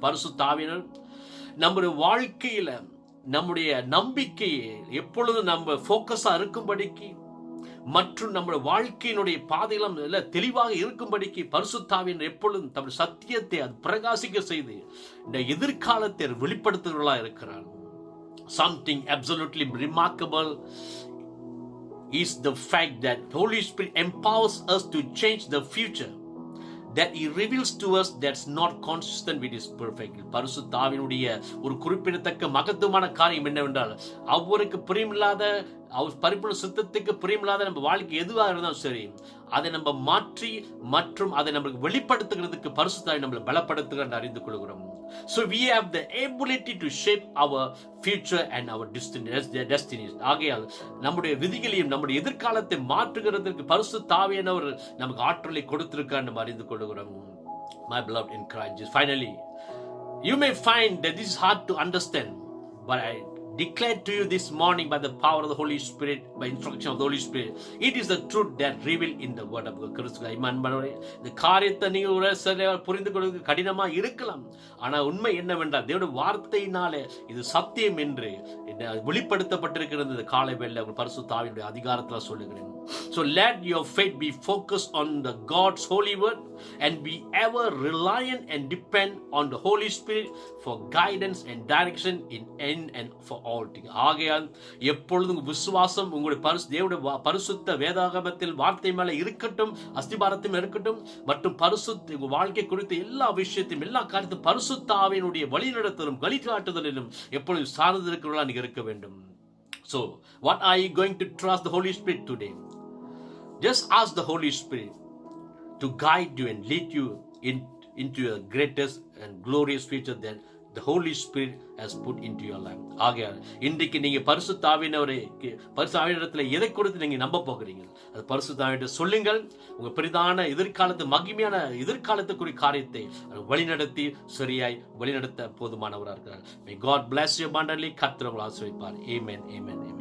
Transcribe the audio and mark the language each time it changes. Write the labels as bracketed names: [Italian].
[Tamil] பரிசுத்த ஆவியானவர் நம்முடைய வாழ்க்கையில நம்முடைய நம்பிக்கையை எப்பொழுதும் நம்ம ஃபோக்கஸா இருக்கும்படிக்கு, மற்றும் நம்முடைய வாழ்க்கையினுடைய பாதைகளும் தெளிவாக இருக்கும்படிக்கு பரிசுத்த ஆவியானவர் எப்பொழுதும் தம்முடைய சத்தியத்தை அது பிரகாசிக்க செய்து இந்த எதிர்காலத்தை வெளிப்படுத்துகிறவர்களாக இருக்கிறார். [English] Something absolutely remarkable is the fact that Holy Spirit empowers us to change the future that he reveals to us that's not consistent with his perfect. [Tamil] பரிசுத்த ஆவியினுடைய ஒரு குறிப்பிடத்தக்க மகத்துவமான காரியம் என்னவென்றால், அவருக்கு பிரியமில்லாத, அவர் பரிபூர்ண சித்தத்துக்கு பிரியமில்லாத நம்ம வாழ்க்கை எதுவாக இருந்தாலும் சரி, அதை நம்ம மாற்றி மற்றும் அதை நம்மளுக்கு வெளிப்படுத்துகிறதுக்கு பரிசுத்த ஆவி நம்மளை பலப்படுத்துகிற என்று அறிந்து கொள்கிறோம். [English] So we have the ability to shape our future and our destinies. [Tamil] ஆகையால் நம்முடைய விதிகளையும் நம்முடைய எதிர்காலத்தை மாற்றுகிறதற்கு பரிசுத்த ஆவியானவர் நமக்கு ஆற்றலை கொடுத்திருக்கார் என்று அறிந்து கொள்கிறோம். [English] My beloved in Christ, finally, you may find that this is hard to understand, but I declare to you this morning by the power of the Holy Spirit, by instruction of the Holy Spirit, it is the truth that revealed in the word of God. [Tamil] இந்த காரியத்தை நீங்க புரிந்து கொள்வது கடினமா இருக்கலாம், ஆனா உண்மை என்னவென்றால் தேவனுடைய வார்த்தையினாலே இது சத்தியம் என்று வெளிப்படுத்தப்பட்டிருக்கிறது. இந்த காலை வேளையில பரிசுத்த ஆவியினுடைய அதிகாரத்தில் சொல்லுகிறேன். [English] So let your faith be focused on the God's holy word and be ever reliant and depend on the Holy Spirit for guidance and direction in end and for all things. [Tamil] ஆகையால் எப்பொழுதும் விசுவாசம் உங்களுடைய தேவனுடைய பரிசுத்த வேதாகமத்தில் வார்த்தை மேல இருக்கட்டும், அஸ்திபாரத்தில் இருக்கட்டும், மற்றும் பரிசுத்த உங்கள் வாழ்க்கை குறித்த எல்லா விஷயத்தையும் எல்லா காரியத்தையும் பரிசுத்த ஆவியினுடைய வழிநடத்தலும் வழிகாட்டுதலிலும் எப்பொழுதும் சார்ந்து இருக்கிறவர்களாக நீங்க இருக்க வேண்டும். [English] So what are you going to trust the Holy Spirit today? Just ask the Holy Spirit to guide you and lead you into your greatest and glorious future that the Holy Spirit has put into your life. [Tamil] ஆகையால் இன்றைக்கு நீங்க பரிசுத்த ஆவியினத்தில் எதை கொடுத்து நீங்க நம்ப போகிறீங்க, அது பரிசுத்த ஆவியிட்ட சொல்லுங்கள். உங்க பெரிதான எதிர்காலத்து மகிமையான எதிர்காலத்துக்குரிய காரியத்தை வழிநடத்தி சரியாய் வழிநடத்த போதுமானவராக இருக்கிறார். [English] May God bless you abundantly. [Tamil] கர்த்தர் உங்களை ஆசீர்வதிப்பார். [English] Amen. Amen.